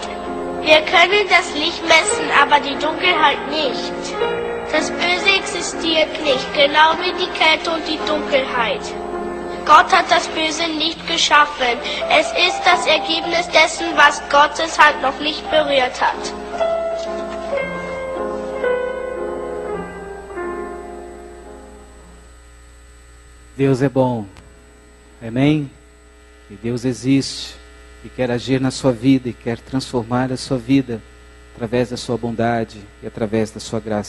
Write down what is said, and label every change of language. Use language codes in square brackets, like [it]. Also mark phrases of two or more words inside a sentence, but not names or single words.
[de] Wir können das Licht messen, aber die Dunkelheit nicht. Das Böse existiert nicht, genau wie die Kälte und die Dunkelheit. Gott hat das Böse nicht geschaffen. Es ist das Ergebnis dessen, was Gottes Hand noch nicht berührt hat. [pt] Deus é bom. Amém? E Deus existe e quer agir na sua vida e quer transformar a sua vida através da sua bondade e através da sua graça.